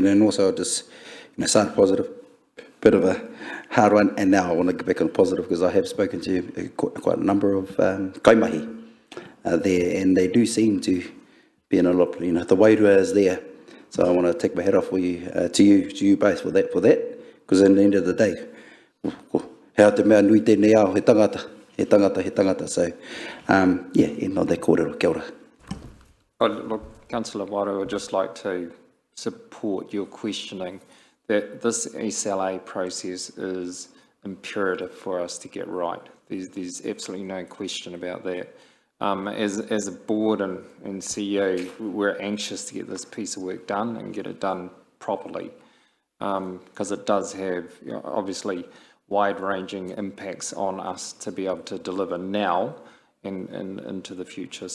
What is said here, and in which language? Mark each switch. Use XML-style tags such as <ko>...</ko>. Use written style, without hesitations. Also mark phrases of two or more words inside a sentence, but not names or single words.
<en>And also just start positive. Bit of a hard one, and now I want to get back on positive because I have spoken to quite a number of kaimahi there, and they do seem to be in a lot. The wairua is there, so I want to take my hat off for you, to you both for that, because at the end of the day,</en> <mi>hea te mea nui tēnei ao, he tangata.</mi> <en>So, yeah,</en> <mi>e no te kōrero, kia ora.</mi> <en>Look, Councillor Waru, I'd just like to support your questioning that this SLA process is imperative for us to get right. There's absolutely no question about that. As a board and CEO, we're anxious to get this piece of work done and get it done properly, because it does have, obviously, wide-ranging impacts on us to be able to deliver now and into the future.</en>